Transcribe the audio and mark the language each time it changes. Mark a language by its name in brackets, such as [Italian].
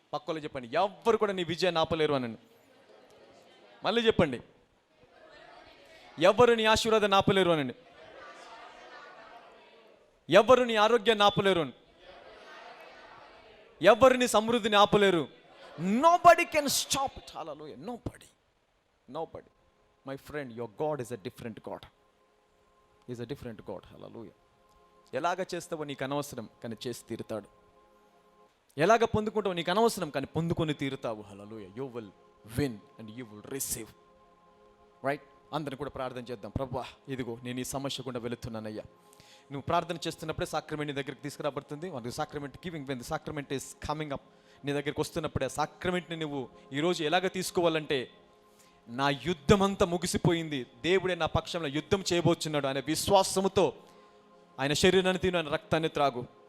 [Telugu] పక్కలో చెప్పండి, ఎవ్వరు కూడా నీ విజయాన్ని ఆపలేరు అనండి. మళ్ళీ చెప్పండి, ఎవ్వరు నీ ఆశీర్వాదాన్ని ఆపలేరు అనండి. ఎవ్వరు నీ ఆరోగ్యాన్ని ఆపలేరు అని, ఎవ్వరు నీ సమృద్ధిని ఆపలేరు. [English] Nobody can stop it. Hallelujah. Nobody. Nobody. My friend, your God is a different God. He is a different God. Hallelujah. [Telugu] ఎలాగ చేస్తావో నీకు అనవసరం, కానీ చేసి తీరుతాడు. ఎలాగ పొందుకుంటావో నీకు అనవసరం, కానీ పొందుకొని తీరుతావు. హల్లెలూయా. [English] You will win and you will receive. [Telugu] Right? అందరిని కూడా ప్రార్థన చేద్దాం. ప్రభువా, ఇదిగో నేను ఈ సమస్య గుండా వెళుతున్నానయ్యా. నువ్వు ప్రార్థన చేస్తున్నప్పుడే సాక్రమెంట్ నీ దగ్గరికి తీసుకురాబడుతుంది. [English] sacrament giving, when the sacrament is coming up, [Telugu] నీ దగ్గరికి వస్తున్నప్పుడే ఆ సాక్రమెంట్ని నువ్వు ఈరోజు ఎలాగ తీసుకోవాలంటే, నా యుద్ధం అంతా ముగిసిపోయింది, దేవుడే నా పక్షంలో యుద్ధం చేయబోతున్నాడు అనే విశ్వాసముతో ఆయన శరీరాన్ని తిను, ఆయన రక్తాన్ని త్రాగు.